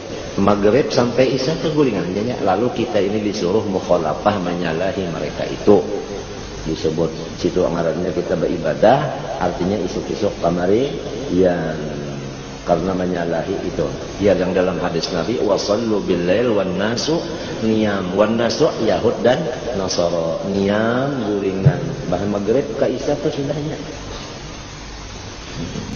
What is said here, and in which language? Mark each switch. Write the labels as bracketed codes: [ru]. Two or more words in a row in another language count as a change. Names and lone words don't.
[bjn] Maghrib sampai isya keguringan inya. Lalu kita ini disuruh mukhalafah menyalahi mereka itu. Disebut situ ngarannya kita beribadah, artinya isuk-isuk kamari yang karena menyalahi itu. Ya, yang dalam hadis Nabi [ar] وصلوا بالليل والناس نيام, والناس [bjn] Yahud dan Nasara niyam guringan. Bahan maghrib ke isya itu sudahnya.